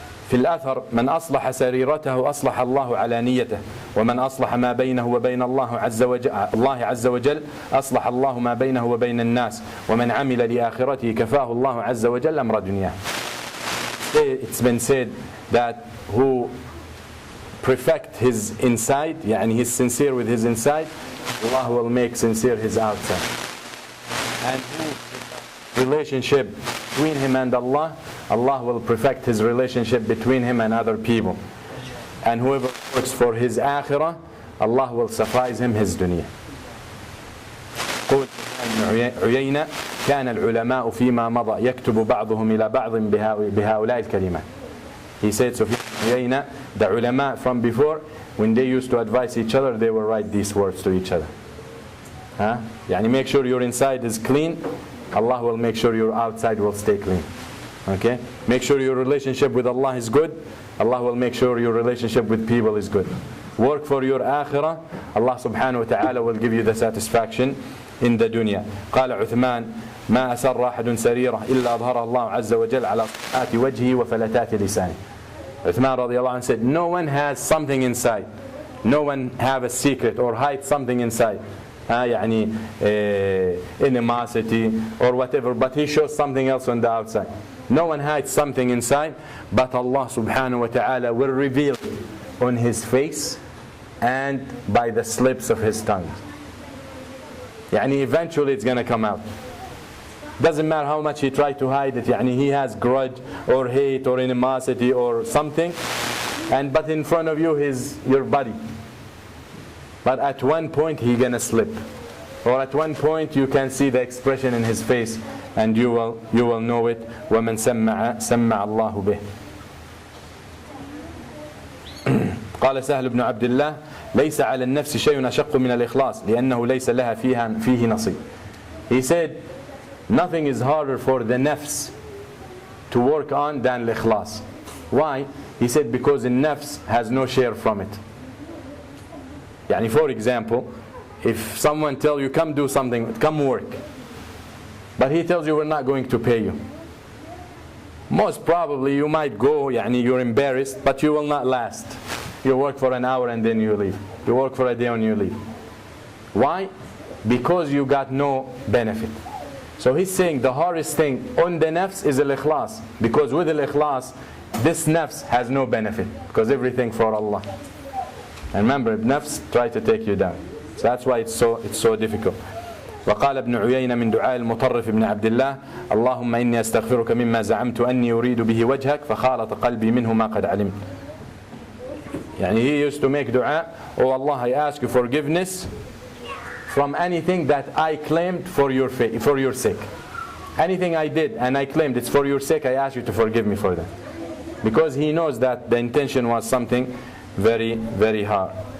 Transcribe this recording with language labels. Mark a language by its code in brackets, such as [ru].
[ar] في الأثر من أصلح سريرته أصلح الله علانيته ومن أصلح ما بينه وبين الله عز وجل أصلح الله ما بينه وبين الناس ومن عمل لآخرته كفاه الله عز وجل أمر دنياه. [en] It's been said that who perfect his inside, يعني he's sincere with his inside, Allah will make sincere his outside. And who relationship between him and Allah, Allah will perfect his relationship between him and other people. And whoever works for his akhirah, Allah will suffice him his dunya. [ar] قول ابن عيينة كان العلماء فيما مضى يكتب بعضهم إلى بعض بهؤلاء الكلمات. [en] He said, so the ulama from before, when they used to advise each other, they will write these words to each other. يعني make sure your inside is clean, Allah will make sure your outside will stay clean. Okay? Make sure your relationship with Allah is good, Allah will make sure your relationship with people is good. Work for your akhirah, Allah subhanahu wa ta'ala will give you the satisfaction in the dunya. [ar] قال عثمان ما أسر أحد سريرة إلا أظهر الله عز وجل على صفحات وجهه وفلتات لسانه. [en] Uthman radiallahu anhu said, no one has something inside. No one have a secret or hide something inside. يعني animosity or whatever, but he shows something else on the outside. No one hides something inside, but Allah subhanahu wa ta'ala will reveal on his face and by the slips of his tongue. يعني eventually it's going to come out. Doesn't matter how much he tried to hide it, يعني he has grudge or hate or animosity or something, but in front of you is your body. But at one point he's going to slip, or at one point you can see the expression in his face and you will know it. [ar] وَمَنْ سَمَّعَ اللَّهُ بِهِ. قال سهل بن عبد الله ليس على النفس شيء أشق من الإخلاص لأنه ليس لها فيه نصيب. [en] He said nothing is harder for the nafs to work on than al-ikhlas. Why? He said because the nafs has no share from it. يعني for example, if someone tells you come do something, come work, but he tells you we're not going to pay you, most probably you might go, يعني you're embarrassed, but you will not last. You work for an hour and then you leave. You work for a day and you leave. Why? Because you got no benefit. So he's saying the hardest thing on the nafs is al-ikhlas, because with al-ikhlas this nafs has no benefit, because everything for Allah. And remember, nafs try to take you down. So that's why it's so difficult. [ar] وقال ابن عيينة من دعاء المطرف ابن عبد الله اللهم إني أستغفرك مما زعمت أني أريد به وجهك فخالط قلبي منه ما قد علمت. [en] يعني he used to make dua, oh Allah, I ask you forgiveness from anything that I claimed for your sake. Anything I did and I claimed it's for your sake, I ask you to forgive me for that. Because he knows that the intention was something very, very hard.